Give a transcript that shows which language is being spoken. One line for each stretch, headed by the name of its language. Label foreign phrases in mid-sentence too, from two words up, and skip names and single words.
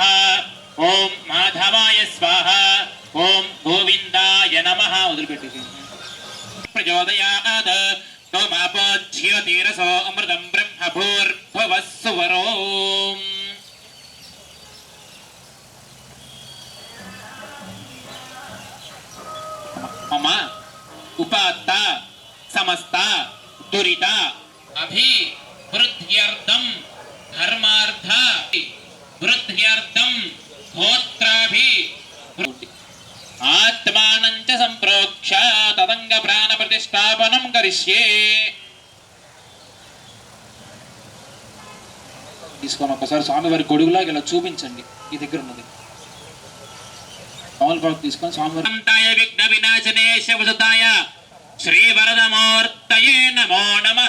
Sanskrit: ఓం మాధవాయ స్వాహ. ఓం గోవిందాయ నమః. వదిలిపెట్టేసేయండి. ప్రచోదయాత్ తోమాపోజ్యోతిరసో అమృతం బ్రహ్మభూర్భువః సువరోం. उपात्त समस्त दुरित अभिवृद्ध्यर्थं धर्मार्थ वृद्ध्यर्थं गोत्राभि आत्मानं च संप्रोक्ष तदंग प्राण प्रतिष्ठापनं करिष्ये।
Telugu: తీసుకొని ఒకసారి స్వామివారి గొడుగులాగా ఇలా చూపించండి. ఈ దగ్గర ఉన్నది తమలపాకు తీసుకొని స్వామివారి
Sanskrit: విఘ్న వినాశనే శివసుతాయ శ్రీ వరదమూర్తయే నమో నమః.